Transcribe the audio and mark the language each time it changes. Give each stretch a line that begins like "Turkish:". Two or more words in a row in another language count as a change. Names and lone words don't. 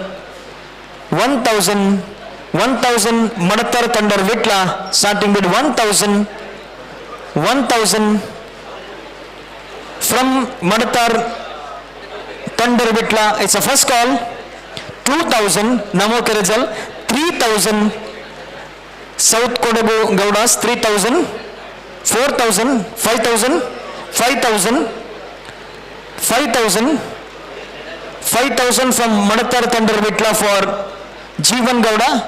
English: 1,000. 1,000 Madatar Thunder Vitla, starting with 1,000. 1,000 from Madatar Thunder Vitla. It's a first call. 2,000 Namo Keresal. 3,000 South Kodagu Gowdas. 3,000. 4,000. 5,000. 5,000. 5,000. 5,000 from Madatar Thunder Vitla for Jeevan Gowda.